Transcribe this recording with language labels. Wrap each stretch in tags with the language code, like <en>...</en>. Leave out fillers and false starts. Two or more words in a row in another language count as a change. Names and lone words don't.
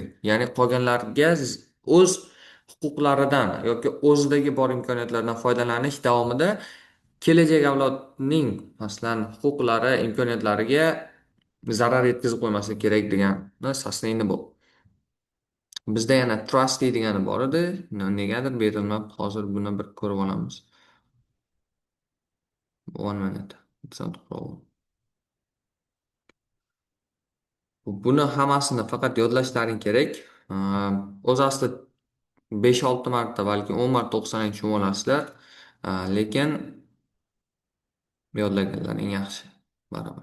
<uz>Ya'ni qolganlarga o'z huquqlaridan yoki o'zidagi bor imkoniyatlardan foydalanish davomida kelajak avlodning masalan huquqlari, imkoniyatlariga zarar yetkazib qo'ymaslik kerak degani sustainable. Bizda yana trusty degani bor edi. Negadir berilmabdi. Hozir buni bir ko'rib olamiz.</uz> <en>1 minute. It's not a problem.</en> <uz>Buni hammasini faqat yodlashlaring kerak. O'zi asli 5-6 marta, balki 10 marta o'qisangiz tushunib olasizlar. Lekin yodlaganlaring yaxshi. Baribir.</uz>